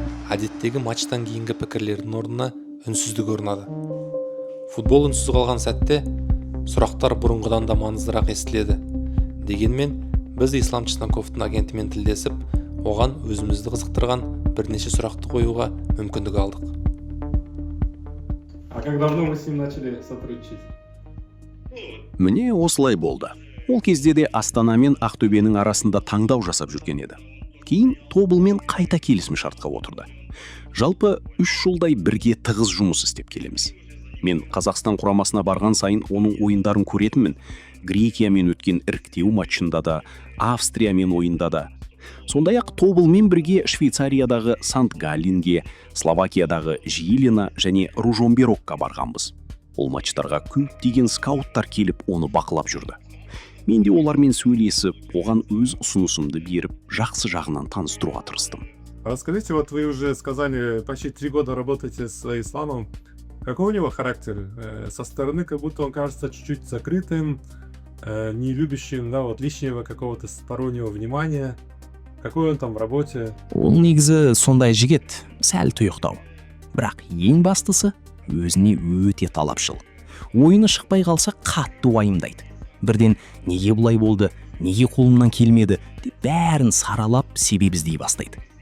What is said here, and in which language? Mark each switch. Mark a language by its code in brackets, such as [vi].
[kk] Әдеттегі матчтан кейінгі пікірлердің орнына үнсіздік орнады. Футбол үнсіз қалған сәтте сұрақтар бұрынғыдан да маңыздырақ естіледі. Дегенмен, біз Ислам Чесноковтың агентімен тілдесіп, оған өзімізді қызықтырған бірнеше сұрақты қоюға мүмкіндік алдық. [ru] Как давно вы с ним начали сотрудничать? [kk] Міне осылай болды. Ол кезде де Астана мен Ақтөбенің арасында таңдау жасап жүрген еді. Кейін тобылмен қайта келісім шартқа отырды. Жалпы 3 жылдай бірге тығыз жұмыс істеп келеміз. Мен Қазақстан құрамасына барған сайын оның ойындарын көретінмін. Грекиямен өткен іріктеу матчында да, Австриямен ойында да. Сондай-ақ тобылмен бірге Швейцариядағы Сант-Галлинге, Словакиядағы Жилина және Ружомберокқа барғанбыз. Ол матчтарға көптеген скауттар келіп оны бақылап жүрді. Мен де олармен сөйлесіп, оған өз ұсынысымды беріп, жақсы жағынан таныстыруға тырыстым. [ru] Расскажите, вот вы уже сказали, почти 3 года работаете с Исламом. Какой у него характер? Со стороны как будто он кажется чуть-чуть закрытым, не любящим, да, вот лишнего какого-то стороннего внимания. Какой он там в работе? [kk] Ол негізі сондай жігет, сәл тұйықтау. Бірақ ең бастысы өзіне өте талапшыл. Ойыны шықпай қалса қатты уайымдайды. Бірден неге бұлай болды, неге қолымнан келмеді деп бәрін саралап себеп іздей бастайды.